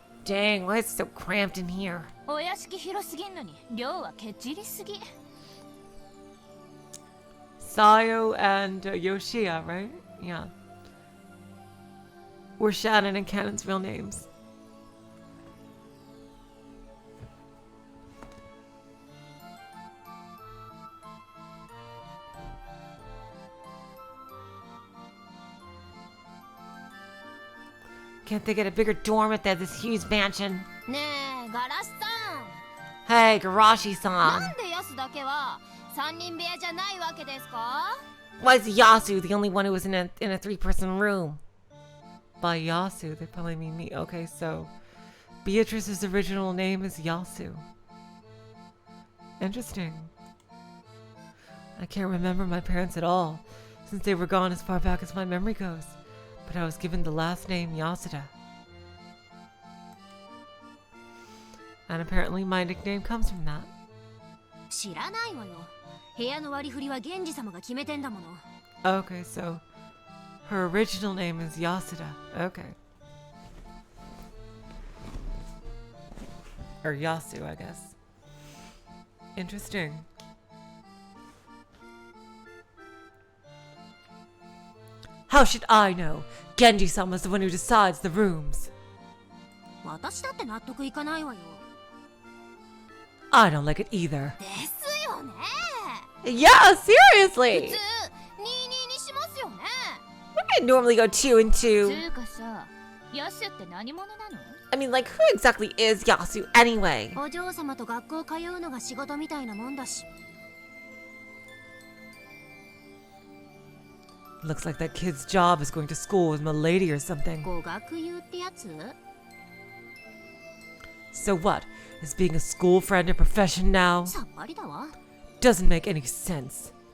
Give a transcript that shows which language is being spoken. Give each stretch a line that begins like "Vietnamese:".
English: Dang, why is it so cramped in here?
Japanese: お屋敷広すぎんのに量はけっちりすぎ。
English: Sayo and Yoshia, right? Yeah. Were Shannon and Cannon's real names. Can't they get a bigger dorm at this huge mansion?
Japanese: ねえ、ガラシさん。
English: Hey, Garashi-san.
Japanese: なんでヤスだけは三人部屋じゃないわけですか？
English: Why is Yasu the only one who was in a 3-person room? By Yasu, they probably mean me. Okay, so Beatrice's original name is Yasu. Interesting. I can't remember my parents at all, since they were gone as far back as my memory goes. But I was given the last name Yasuda. And apparently my nickname comes from that.
Japanese: 知らないわよ。部屋の割り振りは源氏様が決めてんだもの。
English: Okay, so her original name is Yasuda. Okay. Or Yasu, I guess. Interesting. How should I know? Genji-sama's the one who decides the rooms.
Japanese: 私だって納得いかないわよ。
English: I don't like it either.
Japanese: ですよね。
English: Yeah,
Japanese: 普
English: seriously!
Japanese: 通、22にしますよね。
English: I normally go 2 and 2.
Japanese: つうかさ、ヤスって何者なの？
English: I mean, like, who exactly is Yasu anyway?
Japanese: お嬢様と学校通うのが仕事みたいなもんだし。
English: Looks like that kid's job is going to school with Milady or something.
Japanese: 語学友ってやつ？
English: So what? Is being a school friend a profession now?
Japanese: さっぱりだわ。
English: Doesn't make any sense.